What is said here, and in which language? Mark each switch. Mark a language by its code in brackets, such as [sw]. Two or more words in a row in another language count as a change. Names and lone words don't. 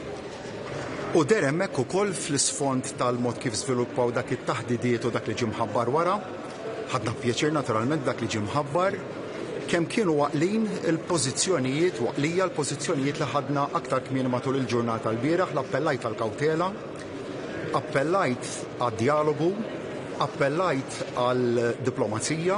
[mt] U der hemmhekk ukoll fl-isfond tal-mod kif żviluppaw dak it-taħdidiet u dak li ġie mħabbar wara. Ħadna pjaċir naturalment dak li ġie mħabbar kemm kienu waqlin il-pożizzjonijiet waqlija l-pożizzjonijiet li ħadna aktar kmieni matul il-ġurnata l-bieraħ, l-appellajt għall-kawtela, appellajt għad-dialogu, appellajt għal-diplomazija,